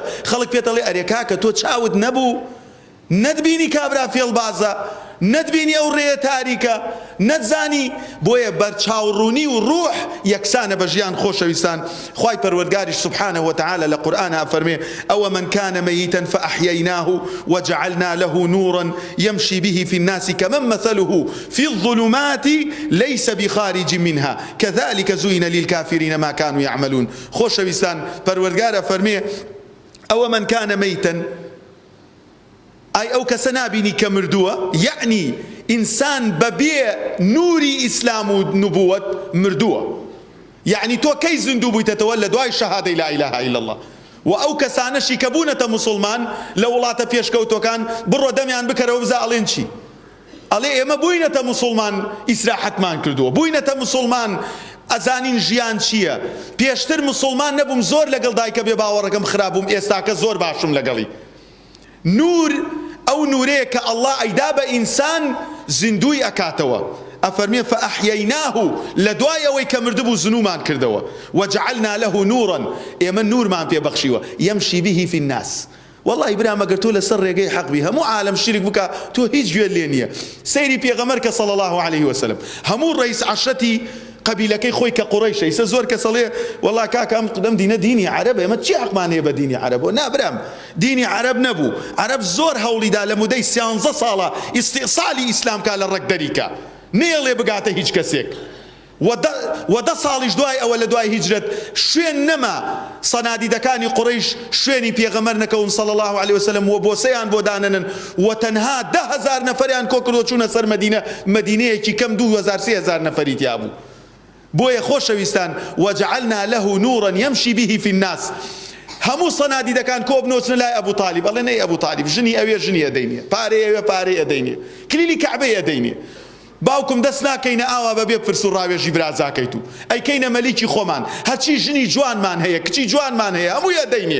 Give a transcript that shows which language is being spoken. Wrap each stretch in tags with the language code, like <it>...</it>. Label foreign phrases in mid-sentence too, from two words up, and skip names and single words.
<ckb>خەڵک پێدەڵێ ئەرێ کاکە تۆ چاوت نەبوو، نەتبینی کابرا فێڵبازە، نەتبینی ئەو ڕێیە تاریکە، نەتزانی. بۆیە بەرچاوڕوونی و ڕوح یەکسانە بە ژیان. خۆشەویستان، خوای پەروەردگاریش</ckb> <ar>سبحانه وتعالى</ar> <ckb>لە قورئانە فەرمێ ئەوە</ckb> <ar>من كان ميتا فأحييناه وجعلنا له نورا يمشي به في الناس كمن مثله في الظلمات ليس بخارج منها كذلك زين للكافرين ما كانوا يعملون.</ar> <ckb>خۆشەویستان، پەروەردگارە فەرمێ ئەوە</ckb> <ar>من كان ميتا،</ar> <ckb>ئای ئەو کەسە نابینی کە مردووە، یعنی ئینسان بەبێ نوری ئیسلام و نبووەت مردووە. یعنی تۆ کەی زیندوو بوویتەوە؟ لە دوای شەهادەی</ckb> <ar>لا ئیلاهە ئیلا الله.</ar> <ckb>و ئەو کەسانەشی کە بوونەتە موسڵمان لە وڵاتە پێشکەوتەکان، بڕۆ دەمیان بکەرەوە بزە ئەڵێن چی؟ ئەڵێ ئێمە بووینەتە موسڵمان ئیسراحەتمان کردووە، بووینەتە موسڵمان ئەزانین ژیان چییە. پێشتر موسڵمان نەبووم، زۆر لەگەڵ دایکە بێ باوەڕەکەم خراپبووم، ئێستاکە زۆر باشم لەگەڵی. نور ئەو نورەیە کە ئەڵڵا ئەیدا بە ئینسان زیندوی ئەکاتەوە. ئەفەرمێ فەئەحیەیناه، لە دوای ئەوەی کە مردبوو زنومان کردەوە.</ckb> <ar>وجعلنا له نورا،</ar> <ckb>ئێمە نورمان پێبەخشیوە.</ckb> <ar>یەمشی به فی الناس.</ar> <ckb>والله برام ئەگەر تۆ لەسەر ڕێگەی حەق بی، هەموو عالم شیرک بکە، تۆ هیچ گوێت لێ نییە. سەیری پێغەمبەر کە</ckb> <ar>صلی الله عليه وسلم،</ar> <ckb>هەموو ڕئیس عەشرەتی قبیلەکەی خۆی کە قوڕەیشە، ئیسە زۆر کەس ئەڵێ والله کاکە ئەم دینە دینی عەرەبە، ئێمە چی حەقمان هەیە بە دینی عەرەبەوە؟ نابرام، دینی عەرەب نەبوو. عەرەب زۆر هەوڵیدا لە مودەی 13 ساڵە ئیستیئصالی ئیسلام کا لە ڕەگدەریکە، نێڵێ بگاتە هیچ کەسێک. و 10 ساڵیش دوای ئەوە، لە دوای هیجرەت شوێن نەما سەنادیدەکانی قوڕەیش شوێنی پێغەمبەر نەکەون</ckb> <ar>صلی الله عليه وسلم،</ar> <ckb>و بۆسەیان بۆ دانەنن، و تەنها 10,000 نەفەریان کۆ کردو چوونە سەر مەدینە، مەدینەیەکی کەم 2,000-3,000 نەفەری تیا بوو. بۆیە خۆشەویستان،</ckb> <ar>وجعلنا له نورا يمشي به في الناس.</ar> <ckb>هەموو سەنادیدەکان کۆ بنۆچنە لای ئەبوو طالیب، ئەڵێ نەی ئەبوو طالیب ژنی ئەوێ ژنی ئەدەینێ، پارەی ئەوێ پارەی ئەدەینێ، کلیلی کەعبەی ئەدەینێ. باوکم دەست ناکەینە ئاوا بەبێ پرس و ڕاوێژی برازاکەیت و ئەیکەینە مەلیکی خۆمان، هەچی ژنی جوانمان هەیە، کچی جوانمان هەیە، هەمووی ئەدەینێ.</ckb>